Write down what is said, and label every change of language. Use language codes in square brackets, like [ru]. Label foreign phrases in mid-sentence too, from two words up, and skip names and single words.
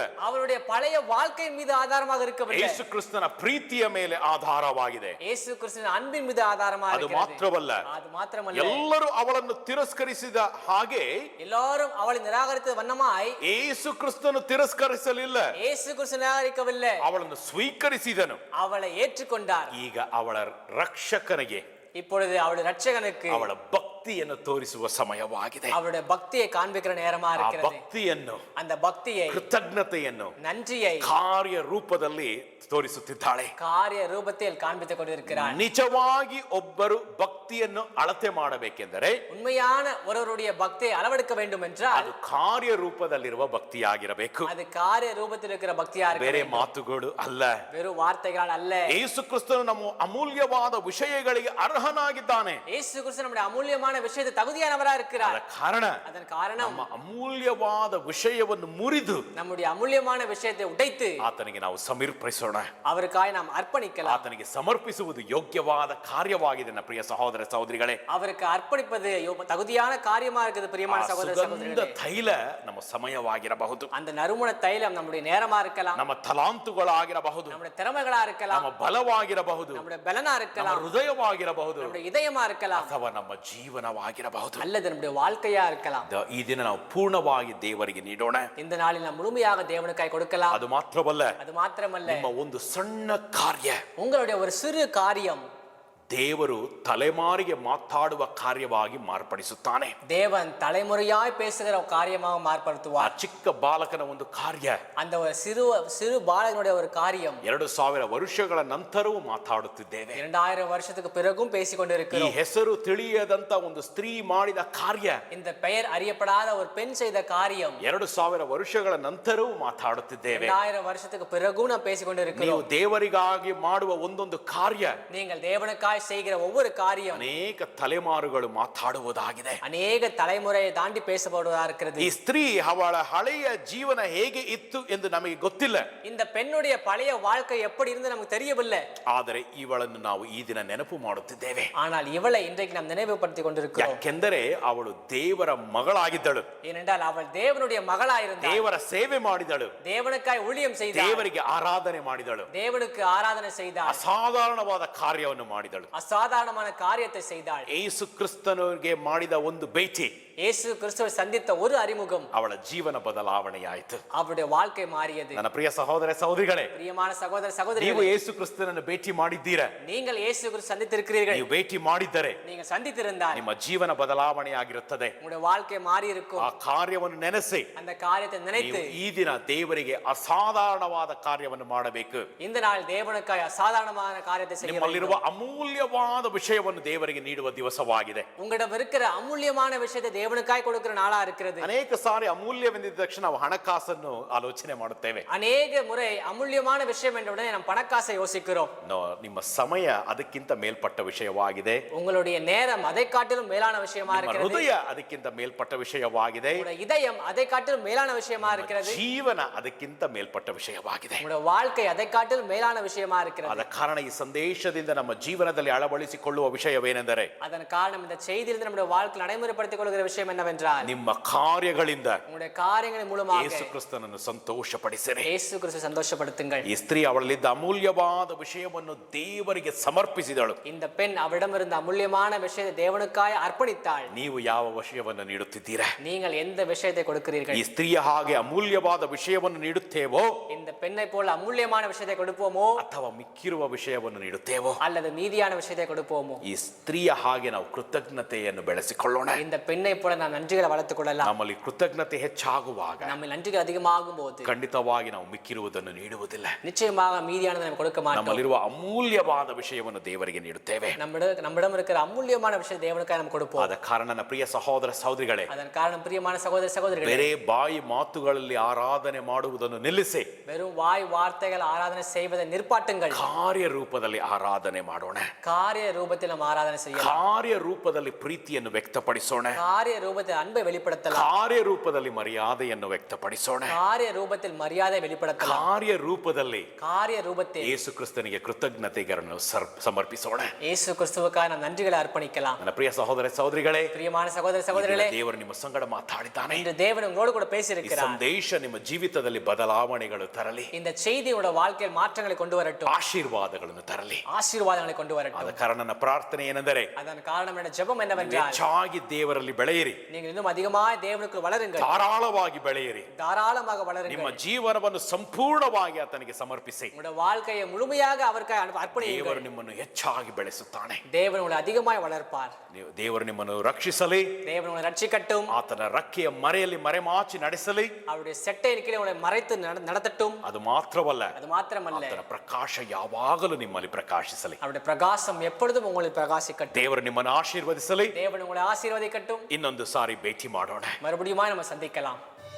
[ta] அவளுடைய பழைய வாழ்க்கை மீது ஆதாரமாக இருக்கவில்லை. [kn] ಯೇಸು ಕ್ರಿಸ್ತನ ಪ್ರೀತಿಯ ಮೇಲೆ ಆಧಾರವಾಗಿದೆ. [ta] இயேசு கிறிஸ்துவின் அன்பின் மீது ஆதாரமாக [kn] ಅದು [ta] இருக்கிறது. [kn] ಮಾತ್ರವಲ್ಲ, [ta] அது மாத்திரமல்ல, [kn] ಎಲ್ಲರೂ ಅವಳನ್ನು ತಿರಸ್ಕರಿಸಿದ ಹಾಗೆ [ta] எல்லாரும் அவளை நிராகரித்த வண்ணமாய் [kn] ಯೇಸು ಕ್ರಿಸ್ತನು ತಿರಸ್ಕರಿಸಲಿಲ್ಲ, [ta] இயேசு கிறிஸ்து நிராகரிக்கவில்லை. [kn] ಅವಳನ್ನು ಸ್ವೀಕರಿಸಿದನು. [ta] அவளை ஏற்றுக்கொண்டார். [kn] ಈಗ ಅವಳ ರಕ್ಷಕನಿಗೆ, [ta] இப்பொழுது அவளுடைய ரட்சகனுக்கு, [kn] ಅವಳ ಭಕ್ತ ಭಕ್ತಿಯನ್ನು ತೋರಿಸುವ ಸಮಯವಾಗಿದೆ. [ta] அவருடைய பக்தியை காண்பிக்கிற நேரமா [kn] ಆ [ta] இருக்கிறது. [kn] ಭಕ್ತಿಯನ್ನು, [ta] அந்த பக்தியை, [kn] ಕೃತಜ್ಞತೆಯನ್ನು [ta] நன்றியை [kn] ಕಾರ್ಯ ರೂಪದಲ್ಲಿ ತೋರಿಸುತ್ತಿದ್ದಾಳೆ. [ta] காரிய ரூபத்தில் காண்பித்துக் கொண்டிருக்கிறார். [kn] ನಿಜವಾಗಿ ಒಬ್ಬರು ಭಕ್ತಿಯನ್ನು ಅಳತೆ ಮಾಡಬೇಕೆಂದರೆ [ta] உண்மையான ஒருவருடைய பக்தியை அளவெடுக்க வேண்டும் என்றால் [kn] ಅದು ಕಾರ್ಯ ರೂಪದಲ್ಲಿರುವ ಭಕ್ತಿಯಾಗಿರಬೇಕು. [ta] அது காரிய ரூபத்தில் இருக்கிற பக்தியா இருக்க [kn] ಬೇರೆ [ta] வேண்டும். [kn] ಮಾತುಗಳು ಅಲ್ಲ. [ta] வெறும் வார்த்தைகளால் அல்ல. [kn] ಯೇಸು ಕ್ರಿಸ್ತನು ನಮ್ಮ ಅಮೂಲ್ಯವಾದ ವಿಷಯಗಳಿಗೆ ಅರ್ಹನಾಗಿದ್ದಾನೆ. [ta] இயேசு கிறிஸ்து நம்முடைய அமூல்யமான விஷயத்தை தகுதியானவரா இருக்கிறார். [kn] ಅದರ ಕಾರಣ [ta] அதன் காரணம் [kn] ನಮ್ಮ ಅಮೂಲ್ಯವಾದ ವಿಷಯವನ್ನು ಮುರಿದು [ta] நம்முடைய அமூல்யமான விஷயத்தை உடைத்து [kn] ಆತನಿಗೆ ನಾವು ಸಮರ್ಪಿಸೋಣ. [ta] அவருக்காய் நாம் ಅರ್ಪಣಿக்கலாம். [kn] ಆತನಿಗೆ ಸಮರ್ಪಿಸುವುದು ಯೋಗ್ಯವಾದ ಕಾರ್ಯವಾಗಿದೆ ನನ್ನ ಪ್ರಿಯ ಸಹೋದರ ಸಹೋದರಿಗಳೇ. [ta] அவருக்கு அர்ப்பணிப்பது தகுதியான காரியமா இருக்குது பிரியமான சகோதர [kn] ಸುಗಂಧ [ta] சகோதரிகளே. [kn] ತೈಲ ನಮ್ಮ ಸಮಯವಾಗಿರಬಹುದು, [ta] அந்த நறுமண தைலம் நம்முடைய நேரமா இருக்கலாம், [kn] ನಮ್ಮ ತಲಾಂತುಗಳಾಗಿರಬಹುದು, [ta] நம்முடைய திறமைகளா இருக்கலாம், [kn] ನಮ್ಮ ಬಲವಾಗಿರಬಹುದು, [ta] நம்முடைய பலனா [kn] ನಮ್ಮ [ta] இருக்கலாம், [kn] ಹೃದಯವಾಗಿರಬಹುದು, [ta] நம்முடைய இதயமா இருக்கலாம், [kn] ಅಥವಾ ನಮ್ಮ ಜೀವನವಾಗಿರಬಹುದು. [ta] அல்லது நம்முடைய வாழ்க்கையா இருக்கலாம். [kn] ಈ ದಿನ ನಾವು ಪೂರ್ಣವಾಗಿ ದೇವರಿಗೆ ನೀಡೋಣ. [ta] இந்த நாளில் நாம் முழுமையாக தேவனுக்காய் கொடுக்கலாம். [kn] ಅದು ಮಾತ್ರವಲ್ಲ, [ta] அது மாத்திரமல்ல, [kn] ನಿಮ್ಮ ಒಂದು ಸಣ್ಣ ಕಾರ್ಯ [ta] உங்களுடைய ஒரு சிறு காரியம் [kn] ದೇವರು ತಲೆಮಾರಿಗೆ ಮಾತಾಡುವ ಕಾರ್ಯವಾಗಿ ಮಾರ್ಪಡಿಸುತ್ತಾನೆ. [ta] தேவன் தலைமுறையாய் பேசுகிற ஒரு காரியமாக [kn] ಆ [ta] மார்படுத்துவார். [kn] ಚಿಕ್ಕ ಬಾಲಕನ ಒಂದು ಕಾರ್ಯ [ta] அந்த ஒரு சிறு பாலகனுடைய ஒரு காரியம் [kn] 2000 ವರ್ಷಗಳ ನಂತರವೂ ಮಾತಾಡುತ್ತಿದ್ದೇವೆ. [ta] 2000 வருஷத்துக்கு பிறகும் பேசிக் [kn] ಈ [ta] கொண்டிருக்கிறோம். [kn] ಹೆಸರು ತಿಳಿಯದಂತ ಒಂದು ಸ್ತ್ರೀ ಮಾಡಿದ ಕಾರ್ಯ [ta] இந்த பெயர் அறியப்படாத ஒரு பெண் செய்த காரியம் [kn] 2000 ವರ್ಷಗಳ ನಂತರವೂ ಮಾತಾಡುತ್ತಿದ್ದೇವೆ. [ta] 2000 வருஷத்துக்கு பிறகும் நாம் பேசிக் [kn] ನೀವು [ta] கொண்டிருக்கிறோம். [kn] ದೇವರಿಗಾಗಿ ಮಾಡುವ ಒಂದೊಂದು ಕಾರ್ಯ [ta] நீங்கள் தேவனுக்காய் செய்கிற ஒவ்வொரு காரியம் [kn] ಅನೇಕ ತಲೆಮಾರುಗಳು ಮಾತಾಡುವುದಾಗಿದೆ. [ta] அநேக தலைமுறையை தாண்டி பேசப்படுவதா இருக்கிறது. [kn] ಈ ಸ್ತ್ರೀ ಅವಳ ಹಳೆಯ ಜೀವನ ಹೇಗೆ ಇತ್ತು ಎಂದು ನಮಗೆ ಗೊತ್ತಿಲ್ಲ. [ta] இந்த பெண்ணுடைய பழைய வாழ்க்கை எப்படி இருந்து நமக்கு தெரியவில்லை. [kn] ಆದರೆ ಇವಳನ್ನು ನಾವು ಈ ದಿನ ನೆನಪು ಮಾಡುತ್ತಿದ್ದೇವೆ. [ta] ஆனால் இவளை இன்றைக்கு நாம் நினைவுபடுத்திக் கொண்டிருக்கிறோம். [kn] ಯಾಕೆಂದರೆ ಅವಳು ದೇವರ ಮಗಳಾಗಿದ್ದಳು, [ta] ஏனென்றால் அவள் தேவனுடைய மகளா இருந்தாள், [kn] ದೇವರ ಸೇವೆ ಮಾಡಿದಳು, [ta] தேவனுக்காய் ஊழியம் செய்தாள், [kn] ದೇವರಿಗೆ ಆರಾಧನೆ ಮಾಡಿದಳು, [ta] தேவனுக்கு ஆராதனை செய்தாள், [kn] ಅಸಾಧಾರಣವಾದ ಕಾರ್ಯವನ್ನು ಮಾಡಿದಳು. [ta] அசாதாரணமான காரியத்தை செய்தாள். [kn] ಯೇಸು ಕ್ರಿಸ್ತನಿಗೆ ಮಾಡಿದ ಒಂದು ಭೇಟಿ, [ta] இயேசு கிறிஸ்துவை சந்தித்த ஒரு அறிமுகம் [kn] ಅವಳ ಜೀವನ ಬದಲಾವಣೆಯಾಯಿತು. [ta] அவருடைய வாழ்க்கை மாறியது. [kn] ನನ್ನ ಪ್ರಿಯ ಸಹೋದರ ಸಹೋದರಿಗಳೇ, [ta] பிரியமான சகோதர [kn] ನೀವು [ta] சகோதரிகளே, [kn] ಯೇಸು ಕ್ರಿಸ್ತನನ್ನು ಭೇಟಿ ಮಾಡಿದ್ದೀರಾ? [ta] நீங்கள் இயேசு கிறிஸ்து சந்தித்திருக்கிறீர்கள். [kn] ನೀವು ಭೇಟಿ ಮಾಡಿದ್ದರೆ [ta] நீங்கள் சந்தித்திருந்தால் [kn] ನಿಮ್ಮ ಜೀವನ ಬದಲಾವಣೆಯಾಗಿರುತ್ತದೆ. [ta] உங்களுடைய வாழ்க்கை மாறி இருக்கும். [kn] ಆ ಕಾರ್ಯವನ್ನು ನೆನೆಸಿ [ta] அந்த காரியத்தை நினைத்து [kn] ನೀವು ಈ ದಿನ ದೇವರಿಗೆ ಅಸಾಧಾರಣವಾದ ಕಾರ್ಯವನ್ನು ಮಾಡಬೇಕು. [ta] இந்த நாள் தேவனுக்காய் அசாதாரணமான காரியத்தை செய்ய [kn] ನಿಮ್ಮಲ್ಲಿರುವ [ta] வேண்டும். [kn] ಅಮೂಲ್ಯವಾದ ವಿಷಯವನ್ನು ದೇವರಿಗೆ ನೀಡುವ ದಿವಸವಾಗಿದೆ. [ta] உங்களிடம் இருக்கிற அமூல்யமான விஷயத்தை தேவனுக்காய் கொடுக்கிற நாளா இருக்கிறது. [kn] ಅನೇಕ ಸಾರಿ ಅಮೂಲ್ಯವೆಂದಿದ ತಕ್ಷಣ ನಾವು ಹಣಕಾಸನ್ನು ಆಲೋಚನೆ ಮಾಡುತ್ತೇವೆ. [ta] அநேக முறை அமூல்யமான விஷயம் என்ற உடனே நாம் பணக்காசை யோசிக்கிறோம். [kn] ನಿಮ್ಮ ಸಮಯ ಅದಕ್ಕಿಂತ ಮೇಲ್ಪಟ್ಟ ವಿಷಯವಾಗಿದೆ. [ta] உங்களுடைய நேரம் அதை காட்டிலும் மேலான விஷயமா [kn] ನಿಮ್ಮ [ta] இருக்கிறது. [kn] ಹೃದಯ ಅದಕ್ಕಿಂತ ಮೇಲ್ಪಟ್ಟ ವಿಷಯವಾಗಿದೆ. [ta] உங்களுடைய இதயம் அதை காட்டிலும் மேலான விஷயமா இருக்கிறது. [kn] ಜೀವನ ಅದಕ್ಕಿಂತ ಮೇಲ್ಪಟ್ಟ ವಿಷಯವಾಗಿದೆ. [ta] உங்களுடைய வாழ்க்கை அதை காட்டிலும் மேலான விஷயமா இருக்கிறது. [kn] ಆದ ಕಾರಣ ಈ ಸಂದೇಶದಿಂದ ನಮ್ಮ ಜೀವನದಲ್ಲಿ ಅಳವಡಿಸಿಕೊಳ್ಳುವ ವಿಷಯವೇನೆಂದರೆ, [ta] அதன் காரணம் இந்த செய்தியிலிருந்து நம்முடைய வாழ்க்கை நடைமுறைப்படுத்திக் கொள்கிற விஷயம் என்னவென்றால், [kn] ನಿಮ್ಮ ಕಾರ್ಯಗಳಿಂದ [ta] உங்களுடைய காரியங்களின் மூலமாக [kn] ಯೇಸು ಕ್ರಿಸ್ತನನ್ನು ಸಂತೋಷಪಡಿಸಿರಿ. [ta] இயேசு கிறிஸ்துவை சந்தோஷப்படுத்துங்கள். [kn] ಈ ಸ್ತ್ರೀ ಅವಳಲ್ಲಿದ್ದ ಅಮೂಲ್ಯವಾದ ವಿಷಯವನ್ನು ದೇವರಿಗೆ ಸಮರ್ಪಿಸಿದಳು. [ta] இந்த பெண் அவரிடம் இருந்த அமூல்யமான விஷயத்தை தேவனுக்காய் அர்ப்பணித்தாள். [kn] ನೀವು ಯಾವ ವಿಷಯವನ್ನು ನೀಡುತ್ತಿದ್ದೀರಾ? [ta] நீங்கள் எந்த விஷயத்தை கொடுக்கிறீர்கள்? [kn] ಈ ಸ್ತ್ರೀಯ ಹಾಗೆ ಅಮೂಲ್ಯವಾದ ವಿಷಯವನ್ನು ನೀಡುತ್ತೇವೋ [ta] இந்த பெண்ணை போல அமூல்யமான விஷயத்தை கொடுப்போமோ [kn] ಅಥವಾ ಮಿಕ್ಕಿರುವ ವಿಷಯವನ್ನು ನೀಡುತ್ತೇವೋ? [ta] அல்லது மீதியான விஷயத்தை கொடுப்போமோ? [kn] ಈ ಸ್ತ್ರೀಯ ಹಾಗೆ ನಾವು ಕೃತಜ್ಞತೆಯನ್ನು ಬೆಳೆಸಿಕೊಳ್ಳೋಣ. [ta] இந்த பெண்ணை போல நாம் நன்றிகளை வளர்த்துக் கொள்ளலாம். [kn] ನಮ್ಮಲ್ಲಿ ಕೃತಜ್ಞತೆ ಹೆಚ್ಚಾಗುವಾಗ [ta] நம்ம நன்றிகள் அதிகமாகும் போது [kn] ಖಂಡಿತವಾಗಿ ನಾವು ಮಿಕ್ಕಿರುವುದನ್ನು ನೀಡುವುದಿಲ್ಲ. [ta] நிச்சயமாக மீதியானதை நம்ம கொடுக்க மாட்டோம். [kn] ನಮ್ಮಲ್ಲಿರುವ ಅಮೂಲ್ಯವಾದ ವಿಷಯವನ್ನು ದೇವರಿಗೆ ನೀಡುತ್ತೇವೆ. [ta] நம்மிடம் இருக்கிற அமூல்யமான விஷயம் தேவனுக்காக நம்ம கொடுப்போம். [kn] ಆದ ಕಾರಣ ನನ್ನ ಪ್ರಿಯ ಸಹೋದರ ಸಹೋದರಿಗಳೇ, [ta] அதன் காரணம் பிரியமான சகோதர சகோதரிகளே, [kn] ಬೇರೆ ಬಾಯಿ ಮಾತುಗಳಲ್ಲಿ ಆರಾಧನೆ ಮಾಡುವುದನ್ನು ನಿಲ್ಲಿಸಿ [ta] வெறும் வாய் வார்த்தைகள் ஆராதனை செய்வதை நிற்பாட்டுங்கள். [kn] ಕಾರ್ಯ ರೂಪದಲ್ಲಿ ಆರಾಧನೆ ಮಾಡೋಣ. [ta] காரிய ரூபத்தில் நம்ம ஆராதனை செய்யலாம். [kn] ಕಾರ್ಯ ರೂಪದಲ್ಲಿ ಪ್ರೀತಿಯನ್ನು ವ್ಯಕ್ತಪಡಿಸೋಣ. [ta] காரிய ரூபத்தில் அன்பை வெளிப்படுத்தலாம். [kn] ಕಾರ್ಯ ರೂಪದಲ್ಲಿ ಮರ್ಯಾದೆಯನ್ನು ವ್ಯಕ್ತಪಡಿಸೋಣ. [ta] காரிய ரூபத்தில் மரியாதை வெளிப்படுத்தலாம். [kn] ಕಾರ್ಯ ರೂಪದಲ್ಲಿ [ta] காரிய ரூபத்தில் [kn] ಯೇಸು ಕ್ರಿಸ್ತನಿಗೆ ಕೃತಜ್ಞತೆಗಳನ್ನು ಸಮರ್ಪಿಸೋಣ. [ta] இயேசு கிறிஸ்துவுக்காக நாம் நன்றிகளை அர்ப்பணிக்கலாம். [kn] ನನ್ನ ಪ್ರಿಯ ಸಹೋದರ ಸಹೋದರಿಗಳೇ, [ta] பிரியமான சகோதர சகோதரிகளே, [kn] ದೇವರು ನಿಮ್ಮ ಸಂಗಡ ಮಾತಾಡಿದ್ದಾನೆ. [ta] இன்று தேவன் உங்களோடு கூட [kn] ಈ [ta] பேசியிருக்கிறார். [kn] ಸಂದೇಶ ನಿಮ್ಮ ಜೀವಿತದಲ್ಲಿ ಬದಲಾವಣೆಗಳು ತರಲಿ, [ta] இந்த செய்தி உங்களோட வாழ்க்கையில் மாற்றங்களை கொண்டு வரட்டும், [kn] ಆಶೀರ್ವಾದಗಳನ್ನು ತರಲಿ. [ta] ஆசீர்வாதங்களை கொண்டு வரட்டும். வரட்டும். [kn] ಕಾರಣ ನನ್ನ ಪ್ರಾರ್ಥನೆ ಏನೆಂದರೆ [ta] அதன் காரணம் என்ன ஜெபம் என்னவென்றால் [kn] ಹೆಚ್ಚಾಗಿ ದೇವರಲ್ಲಿ ಬೆಳೆಯಿರಿ, [ta] நீங்கள் இன்னும் அதிகமாய் தேவனுக்குள் வளருங்கள், [kn] ಧಾರಾಳವಾಗಿ ಬೆಳೆಯಿರಿ, [ta] தாராளமாக [kn] ನಿಮ್ಮ [ta] வளருங்கள், [kn] ಜೀವನವನ್ನು ಸಂಪೂರ್ಣವಾಗಿ ಆತನಿಗೆ ಸಮರ್ಪಿಸಿ. [ta] உங்களுடைய வாழ்க்கையை முழுமையாக அவருக்கு அர்ப்பணியுங்கள். [kn] ದೇವರು ನಿಮ್ಮನ್ನು ಹೆಚ್ಚಾಗಿ ಬೆಳೆಸುತ್ತಾನೆ. [ta] தேவன் உங்களை அதிகமாய் வளர்ப்பார். [kn] ದೇವರು ನಿಮ್ಮನ್ನು ರಕ್ಷಿಸಲಿ, [ta] தேவன் உங்களை ரட்சிக்கட்டும், [kn] ಆತನ ರಕ್ಕೆಯ ಮರೆಯಲ್ಲಿ ಮರೆಮಾಚಿ ನಡೆಸಲಿ. [ta] அவருடைய செட்டையின் கீழே உங்களை மறைத்து நடத்தட்டும். [kn] ಅದು ಮಾತ್ರವಲ್ಲ, [ta] அது மாத்திரமல்ல, [kn] ಆತನ ಪ್ರಕಾಶ ಯಾವಾಗಲೂ ನಿಮ್ಮಲ್ಲಿ ಪ್ರಕಾಶಿಸಲಿ. [ta] அவருடைய பிரகாசம் எப்பொழுதும் உங்களை பிரகாசிக்கட்டும். [kn] ದೇವರು ನಿಮ್ಮನ್ನು ಆಶೀರ್ವದಿಸಲಿ. [ta] தேவன் உங்களை ஆசீர்வதிக்கட்டும். [kn] ಇನ್ನೊಂದು ಸಾರಿ ಭೇಟಿ ಮಾಡೋಣ. [ta] மறுபடியும் நம்ம சந்திக்கலாம்.